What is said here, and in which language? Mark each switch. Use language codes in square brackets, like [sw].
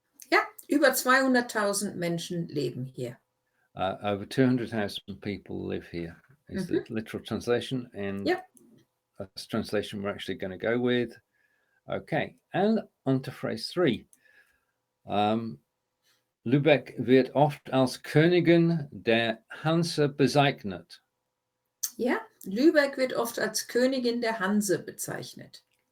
[de] Ja, über 200.000 Menschen leben hier. [en] Over 200,000 people live here is the literal translation, and that's translation we're actually going to go with. Okay, and on to phrase 3. [de] Lübeck wird oft als Königin der Hanse bezeichnet. Ja, Lübeck wird oft als Königin der Hanse bezeichnet.